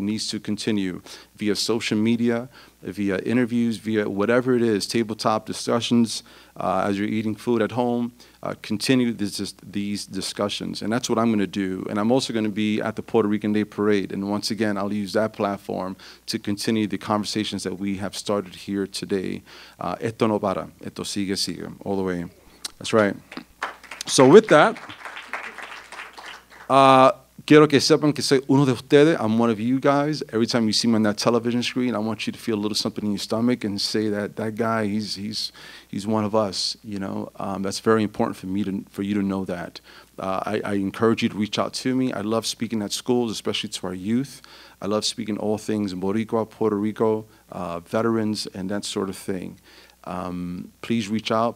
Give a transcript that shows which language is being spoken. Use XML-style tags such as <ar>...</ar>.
<en>It needs to continue via social media, via interviews, via whatever it is, tabletop discussions, as you're eating food at home. Continue these discussions, and that's what I'm going to do. And I'm also going to be at the Puerto Rican Day Parade, and once again, I'll use that platform to continue the conversations that we have started here today.</en> <es>Esto no para, esto sigue,</es> <en>all the way. That's right. So with that,</en> <es>quiero que sepan que soy uno de ustedes.</es> <en>I'm one of you guys. Every time you see me on that television screen, I want you to feel a little something in your stomach and say that guy, he's one of us. You know, that's very important for you to know that. I encourage you to reach out to me. I love speaking at schools, especially to our youth. I love speaking all things Boricua, Puerto Rico, veterans, and that sort of thing. Please reach out.</en>